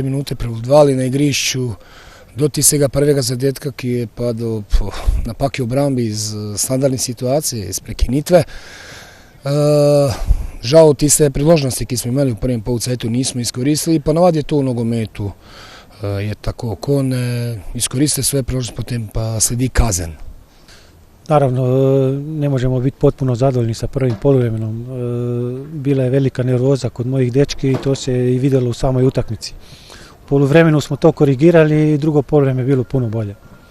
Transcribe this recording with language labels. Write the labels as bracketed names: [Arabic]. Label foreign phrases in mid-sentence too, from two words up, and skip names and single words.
[Slovenian] minute prevladovali na igrišču do tistega prvega zadetka, ki je padel po napaki v obrambi iz standardne situacije, iz prekinitve. Žal tiste priložnosti, ki smo imeli v prvem polcajtu, nismo iskoristili. Ponavadi je to v nogometu. Je tako, ko ne iskoriste svoje priložnosti, potem pa sledi kazen. [Croatian] Naravno, ne možemo biti potpuno zadovoljni sa prvim poluvremenom. Bila je velika nervoza kod mojih dečki i to se i vidjelo u samoj utakmici. U poluvremenu smo to korigirali i drugo poluvreme je bilo puno bolje.